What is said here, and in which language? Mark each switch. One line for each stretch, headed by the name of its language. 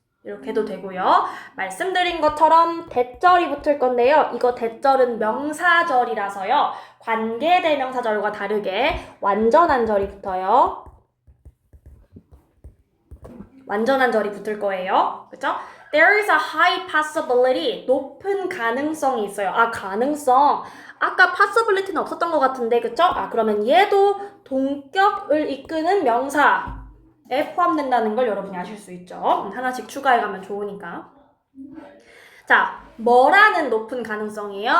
Korean: 이렇게 해도 되고요. 말씀드린 것처럼 대절이 붙을 건데요. 이거 대절은 명사절이라서요. 관계대명사절과 다르게 완전한 절이 붙어요. 완전한 절이 붙을 거예요. 그쵸?
English: There is a high possibility.
Korean: 높은 가능성이 있어요. 아, 가능성. 아까 possibility는 없었던 것 같은데, 그쵸? 아, 그러면 얘도 동격을 이끄는 명사에 포함된다는 걸 여러분이 아실 수 있죠. 하나씩 추가해가면 좋으니까. 자, 뭐라는 높은 가능성이에요?